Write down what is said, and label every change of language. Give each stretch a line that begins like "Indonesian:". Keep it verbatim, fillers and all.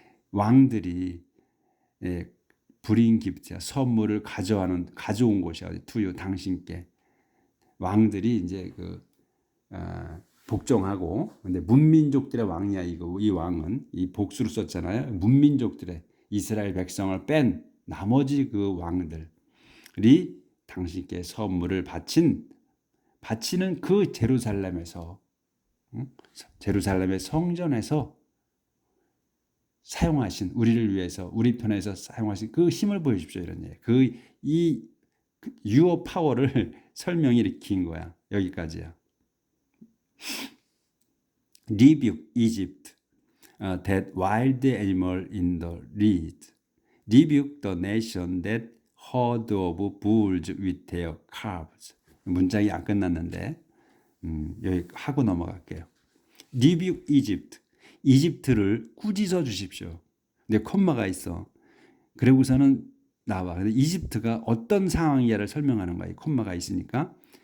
Korean: 왕들이 예, 불인 기프트야 선물을 가져와는 가져온 곳이야 투유 당신께 왕들이 이제 그 아, 복종하고 근데 문민족들의 왕이야 이거 이 왕은 이 복수로 썼잖아요 문민족들의 이스라엘 백성을 뺀 나머지 그 왕들이 당신께 선물을 바친 바치는 그 제루살렘에서 응? 제루살렘의 성전에서 사용하신, 우리를 위해서 우리 편에서 사용하신 그 힘을 보여주십시오, 이런 얘기. 그이 유어 파워를 설명이 이렇게 긴 거야. 여기까지야.
English: Rebuke Egypt, uh, that wild animal in the reed. Rebuke the nation that herd of bulls with their calves.
Korean: 문장이 안 끝났는데 음, 여기 하고 넘어갈게요.
English: Rebuke Egypt.
Korean: 이집트를 꾸짖어 주십시오. 근데 콤마가 있어. 그리고서는 나와. 근데 이집트가 어떤 상황이야를 설명하는 거야. 이 콤마가 있으니까.